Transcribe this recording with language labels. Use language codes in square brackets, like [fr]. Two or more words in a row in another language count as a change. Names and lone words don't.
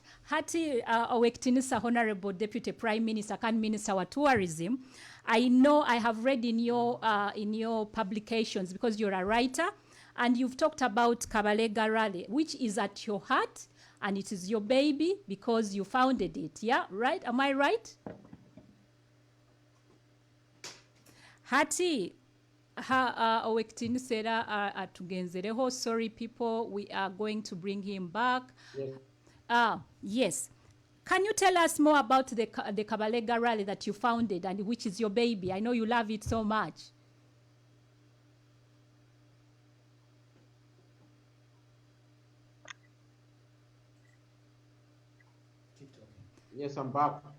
[nyo] Hati Owektinisa, [en] Honorable Deputy Prime Minister and Minister of Tourism. I know I have read in your publications, because you're a writer, and you've talked about Kabalega Rally, which is at your heart, and it is your baby because you founded it. Yeah, right? Am I right? [nyo] Hati Owektinisa atugenzereho. [en] Sorry, people, we are going to bring him back. Yes. Yes. Can you tell us more about the Kabalega Rally that you founded and which is your baby? I know you love it so much. Yes, I'm back.